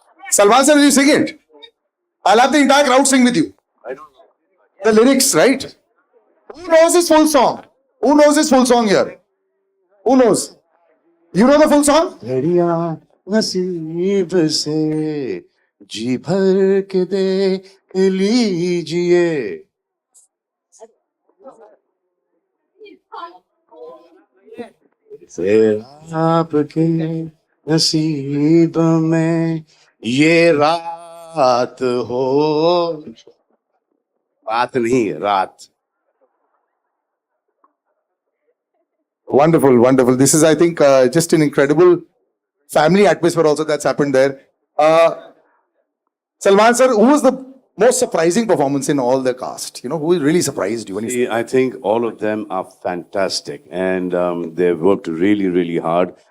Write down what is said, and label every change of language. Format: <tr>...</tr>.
<en>Salman sir, will you sing it? I'll have the entire crowd sing with you. The lyrics, right? Who knows his full song? Who knows his full song here? Who knows? You know the full song?</en> <hi>घड़ियां नसीब से जी भर के देख लीजिए फिर आपके नसीब में ये रात हो रात नहीं रात</hi> <en>Wonderful, wonderful. This is, I think, just an incredible family atmosphere also that's happened there. Salman sir, who was the most surprising performance in all the cast? You know, who really surprised you? When you I think all of them are fantastic and they've worked really, really hard.</en>